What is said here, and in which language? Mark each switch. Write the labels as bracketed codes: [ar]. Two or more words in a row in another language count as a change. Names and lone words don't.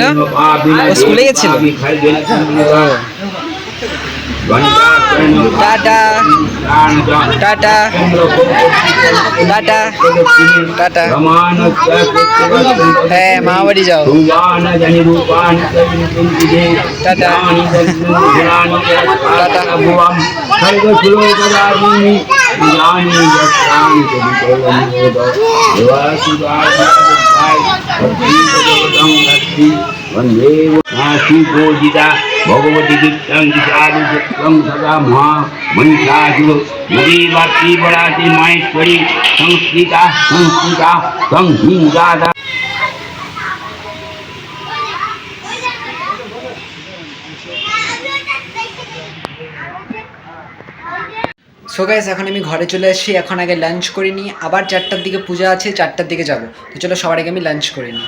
[bn] ও স্কুলে গেছিল? টাটা টাটা টাটা টাটা। হ্যাঁ, মামাবাড়ি যাও। টাটা টাটা। [sa] पूजिता भगवती दीक्षं दिशादि चक्रं सदा महा महिषासुर नदीवासी बड़ासी माहेश्वरी संस्कृता संहिंगादा। [en] so guys, [bn] এখন আমি ঘরে চলে আসছি, এখন আগে লাঞ্চ করে নিই। আবার 4টার দিকে পূজা আছে, 4টার দিকে যাব। তো চলো, সবার আগে আমি লাঞ্চ করে নিই।